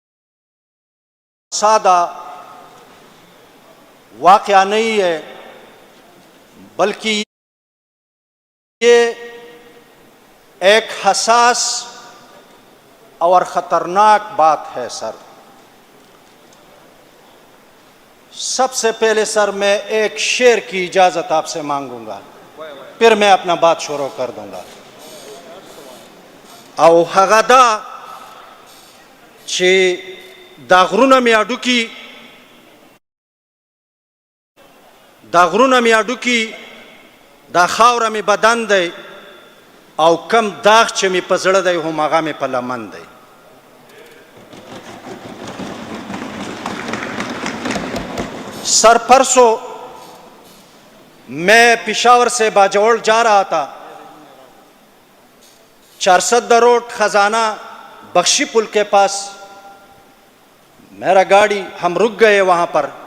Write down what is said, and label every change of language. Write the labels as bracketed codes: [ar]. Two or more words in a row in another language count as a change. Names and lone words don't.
[ur] سادہ واقعہ نہیں ہے، بلکہ یہ ایک حساس اور خطرناک بات ہے سر۔ سب سے پہلے سر میں ایک شعر کی اجازت آپ سے مانگوں گا، پھر میں اپنا بات شروع کر دوں گا۔ [ps] او هغه دا چې دا غرونه مې اډوکي، دا خاوره مې بدن دی، او کم داغ چې مې په زړه دی هم هغه مې په لمن دی۔ [ur] سر پرسوں میں پشاور سے باجوڑ جا رہا تھا، 410 روڈ خزانہ بخشی پل کے پاس میرا گاڑی، ہم رک گئے وہاں پر۔